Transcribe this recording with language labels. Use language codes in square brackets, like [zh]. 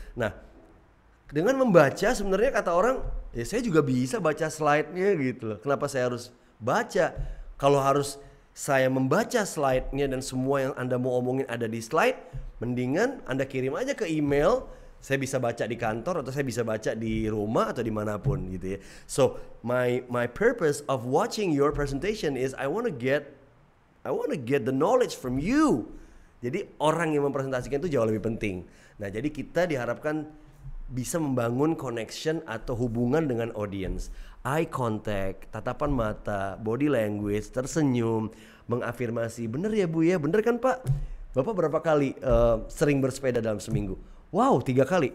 [id] Nah, dengan membaca sebenarnya kata orang, ya saya juga bisa baca slide-nya gitu loh. Kenapa saya harus baca? Kalau harus saya membaca slide-nya dan semua yang Anda mau omongin ada di slide, mendingan Anda kirim aja ke email. Saya bisa baca di kantor atau saya bisa baca di rumah atau dimanapun gitu ya. [en] So my purpose of watching your presentation is I want to get the knowledge from you. [id] Jadi orang yang mempresentasikan itu jauh lebih penting. Nah, jadi kita diharapkan bisa membangun connection atau hubungan dengan audience. Eye contact, tatapan mata, body language, tersenyum, mengafirmasi. Bener ya Bu ya, bener kan Pak? Bapak berapa kali sering bersepeda dalam seminggu? Wow, 3 kali.